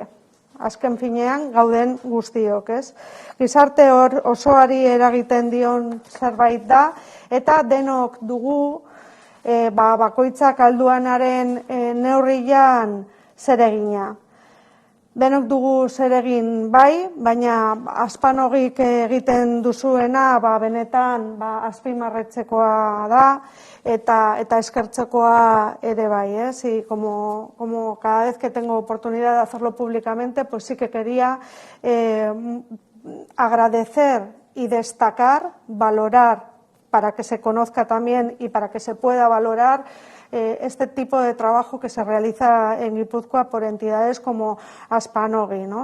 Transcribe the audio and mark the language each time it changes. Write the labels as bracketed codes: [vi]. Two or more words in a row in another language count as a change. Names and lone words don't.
[eu] Azken finean gauden guztiok, Gizarte osoari eragiten dion zerbait da, eta denok dugu bakoitzak alduanaren neurrian zeregina. Denok dugu zeregin bai, baina Aspanogik egiten duzuena benetan azpimarretzekoa da eta eskertzekoa ere bai. [es] Y como cada vez que tengo oportunidad de hacerlo públicamente, pues sí que quería agradecer y destacar, valorar, para que se conozca también y para que se pueda valorar este tipo de trabajo que se realiza en Guipúzcoa por entidades como Aspanogi,